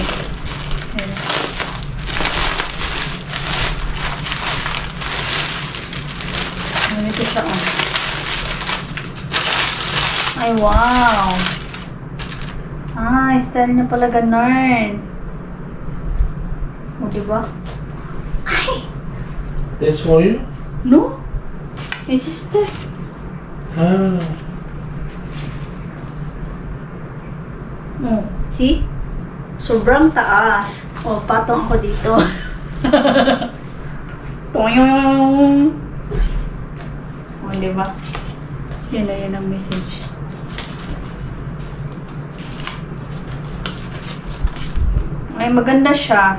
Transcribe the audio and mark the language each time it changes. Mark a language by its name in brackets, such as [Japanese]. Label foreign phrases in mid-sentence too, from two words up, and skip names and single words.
[Filipino] Ayan. Ganito siya, oh. Ay, wow! Style niya pala ganun. O, diba? Ay! [English] That's for you? No? My sister. Ha. Oh, see? [Filipino] Sobrang taas. Oh, patong ako dito. Toyong! Oh, diba? Yan na yan ang message. Ay, maganda siya.